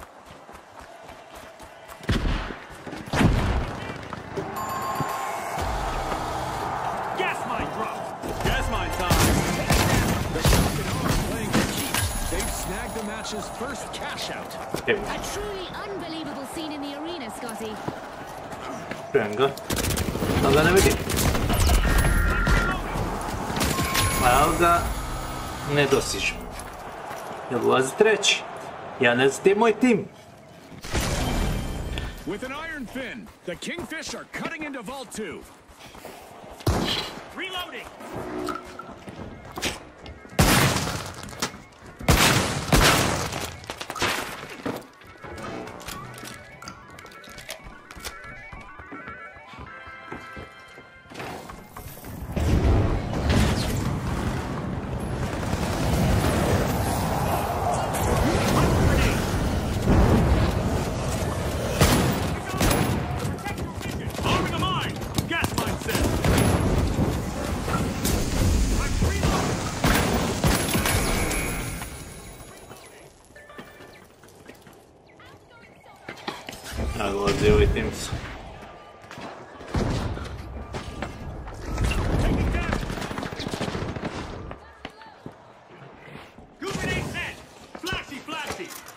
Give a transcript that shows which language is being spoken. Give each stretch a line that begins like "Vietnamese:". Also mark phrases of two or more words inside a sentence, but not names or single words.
English: Gas mine drop! Gas mine time! The shock and awe are playing for keeps. They've snagged the match's first cash out. A truly unbelievable scene in the arena, Scotty.
Bosnian: Čujem ga. Da ga ne vidim. Ali ga ne dosižem. Jel ulazi treći? Ja ne znam gdje je moj tim.
English: With an iron fin, the Kingfish are cutting into Vault 2. Reloading! Arming a mine! Gas mine set!
Bosnian: Ulazi ovaj tim su.
English: Grenade set! Flashy, flashy!